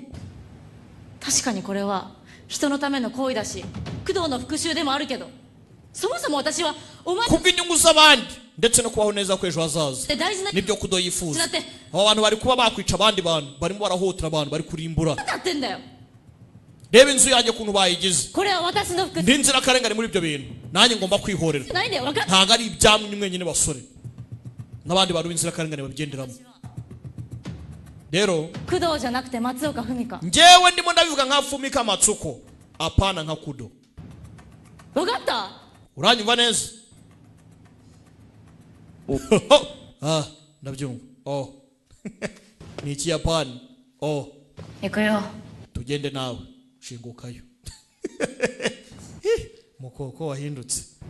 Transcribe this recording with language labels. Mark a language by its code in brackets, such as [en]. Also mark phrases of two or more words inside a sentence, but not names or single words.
[ja] 確かにこれは人のための行為だし工藤の復讐でもあるけどそもそも私はお前 [rw] kubw'inyungu z'abandi ndetse no kubaho neza kw'ejo hazaza [ja] って大事な [rw] nibyo kudo yifuza [ja] だって [rw] aba bantu bari kuba bakwica abandi bantu barimo barahotera abantu bari kurimbura [ja] だってんだよ [rw] reba inzu yanjye ukuntu bayigize [ja] これは私の復讐 [rw] ndi inzirakarengane muri ibyo bintu nanjye ngomba kwihorera [ja] じゃないんだよ分かった [rw] ntabwo ari ibyamwe mwenyine basore n'abandi bantu b'inzirakarengane babigenderamo rero [ja] 工藤じゃなくて松岡文香 [rw] njyewe ndimo ndabivuga nka Fumika Matsuko apana nka kudo [ja] 分かった [rw] uranyumva neza ndabyumva ni ikiyapani [ja] 行くよ [rw] tugende nawe shingukayo mukoko wahindutse